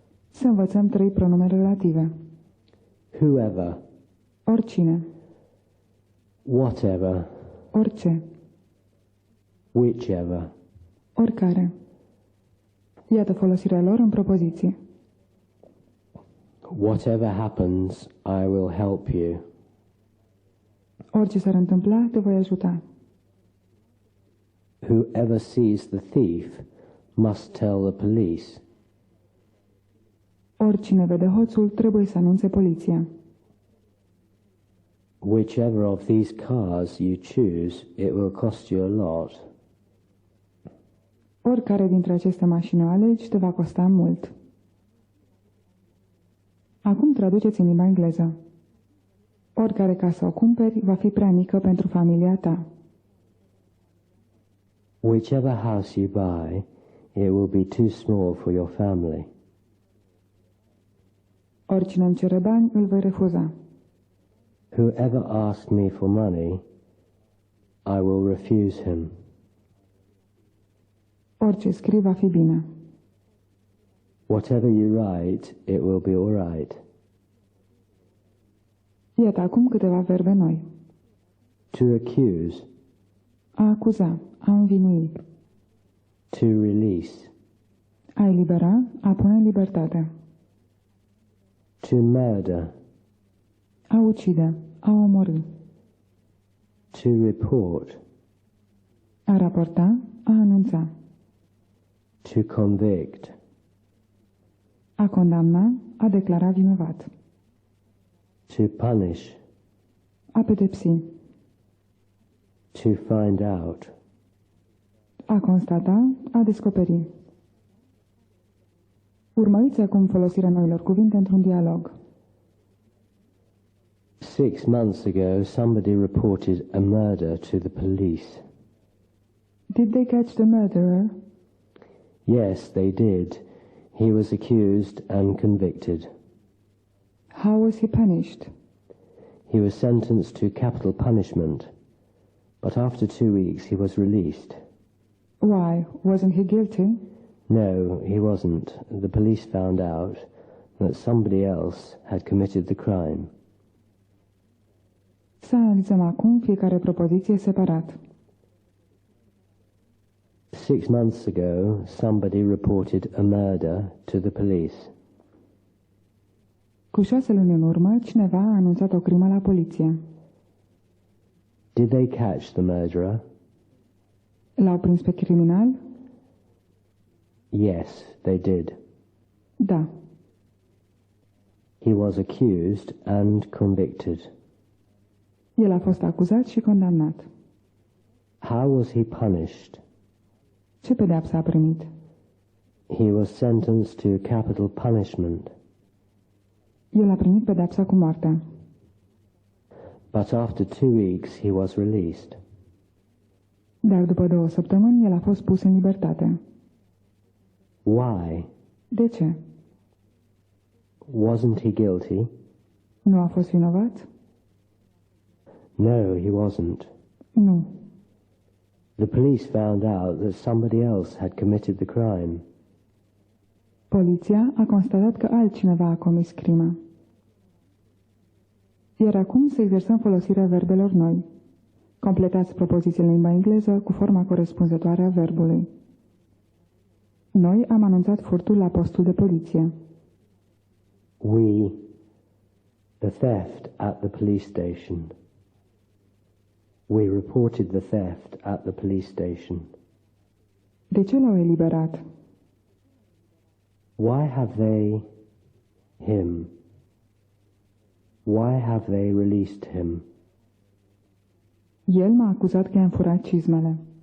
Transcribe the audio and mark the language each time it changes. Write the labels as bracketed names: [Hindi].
[Romanian] Să învățăm 3 pronume relative. [English] Whoever, [Romanian] Oricine, [English] whatever, [Romanian] orice, [English] whichever. [Romanian] oricare. Iată folosirea lor în propoziție. [English] Whatever happens, I will help you. [Romanian] Orice s-ar întâmpla, te voi ajuta. [English] Whoever sees the thief must tell the police. [Romanian] Oricine vede hoțul, trebuie să anunțe poliția. [English] Whichever of these cars you choose, it will cost you a lot. [Romanian] Oricare dintre aceste mașini o alegi, te va costa mult. Acum traduceți în limba engleză. Oricare casă o cumperi, va fi prea mică pentru familia ta. [English] Whichever house you buy, it will be too small for your family. [Romanian] Oricine îmi cere bani, îl voi refuza. [English] Whoever asks me for money, I will refuse him. [Romanian] Orice scrii va fi bine. [English] Whatever you write, it will be all right. [Romanian] Iată acum câteva verbe noi. [English] To accuse, [Romanian] A acuza, a învinui, [English] to release, [Romanian] a elibera, a pune în libertate, [English] to murder, [Romanian] a ucide, a omorî, [English] to report, [Romanian] a raporta, a anunța, [English] to convict, [Romanian] a condamna, a declara vinovat, [English] to punish, [Romanian] a pedepsi, [English] to find out. [Romanian] a constata, a descoperi. Urmăriți acum folosirea noilor cuvinte într-un dialog. [English] 6 months ago, somebody reported a murder to the police. Did they catch the murderer? Yes, they did. He was accused and convicted. How was he punished? He was sentenced to capital punishment, but after 2 weeks he was released. Why? Wasn't he guilty? No, he wasn't. The police found out that somebody else had committed the crime. [Romanian] Să analizăm acum fiecare propoziție separat. [English] 6 months ago, somebody reported a murder to the police. [Romanian] Cu 6 luni în urmă, cineva a anunțat o crimă la poliție. [English] Did they catch the murderer? [Romanian] L-au prins pe criminal? [English] Yes, they did. [Romanian] Da. [English] He was accused and convicted. [Romanian] El a fost acuzat și condamnat. [English] How was he punished? [Romanian] Ce pedeapsă a primit? [English] He was sentenced to capital punishment. [Romanian] El a primit pedeapsa cu moartea. [English] But after 2 weeks he was released. [Romanian] Dar după 2 săptămâni, el a fost pus în libertate. [English] Why? [Romanian] De ce? [English] Wasn't he guilty? [Romanian] Nu a fost vinovat? [English] No, he wasn't. [Romanian] Nu. [English] The police found out that somebody else had committed the crime. [Romanian] Poliția a constatat că altcineva a comis crima. Iar acum să exersăm folosirea verbelor noi. Completați propozițiile în limba engleză cu forma corespunzătoare a verbului. Noi am anunțat furtul la postul de poliție. [English] We, the theft at the police station. We reported the theft at the police station. [Romanian] De ce l-au eliberat? [English] Why have they him? Why have they released him? [Romanian] El m-a acuzat că i-am furat cizmele.